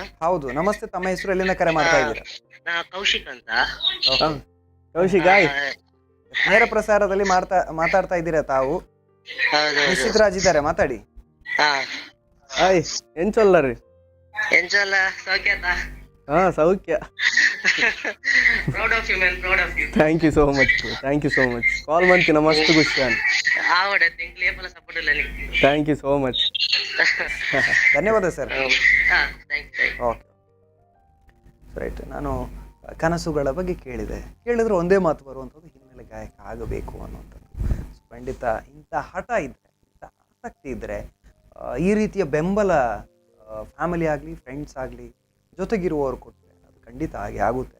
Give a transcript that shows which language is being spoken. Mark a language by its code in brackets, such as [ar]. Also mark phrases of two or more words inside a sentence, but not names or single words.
[kn] ಹೌದು, ನಮಸ್ತೆ, ತಮ್ಮ ಹೆಸರು, ಎಲ್ಲಿಂದ ಕರೆ ಮಾಡ್ತಾ ಇದ್ದೀರಾ? ಕೌಶಿಕ್ ಅಂತ. ಕೌಶಿಕ್, ನೇರ ಪ್ರಸಾರದಲ್ಲಿ ಮಾತಾಡ್ತಾ ಇದ್ದೀರಾ ತಾವು? ನಿಶ್ಚಿತರಾಜ್ ಇದ್ದಾರೆ, ಮಾತಾಡಿ. [tcy] ಹಾಯ್, ಎಂಚೊಲ್ಲರಿ? ಎಂಚಲ್ಲ ಸೌಖ್ಯತಾ? [kn] ಹಾ, ಸೌಖ್ಯ. [en] Proud of you man, proud of you. Thank you so much, thank you so much. [kn] ಕಾಲ್ ಮಾಡ್ತೀನಿ, ಮಸ್ತ್ ಖುಷಿ ಅಂತ. [tcy] ಆವಡ ತಿಂಗ್ಳು ಏಪಲ ಸಪೋರ್ಟ್ ಇಲ್ಲ ನಿಮಗೆ. [en] Thank you so much. [kn] ಧನ್ಯವಾದ ಸರ್. ಓಕೆ, ರೈಟ್, ನಾನು ಕನಸುಗಳ ಬಗ್ಗೆ ಕೇಳಿದ್ರೆ ಒಂದೇ ಮಾತು ಬರುವಂಥದ್ದು, ಹಿನ್ನೆಲೆ ಗಾಯಕ ಆಗಬೇಕು ಅನ್ನುವಂಥದ್ದು. ಖಂಡಿತ ಇಂಥ ಹಠ ಇದ್ದರೆ, ಇಂಥ ಆಸಕ್ತಿ ಇದ್ದರೆ, ಈ ರೀತಿಯ ಬೆಂಬಲ ಫ್ಯಾಮಿಲಿ ಆಗಲಿ, ಫ್ರೆಂಡ್ಸ್ ಆಗಲಿ, ಜೊತೆಗಿರುವವರು ಕೊಟ್ಟರೆ ಅದು ಖಂಡಿತ ಹಾಗೆ ಆಗುತ್ತೆ.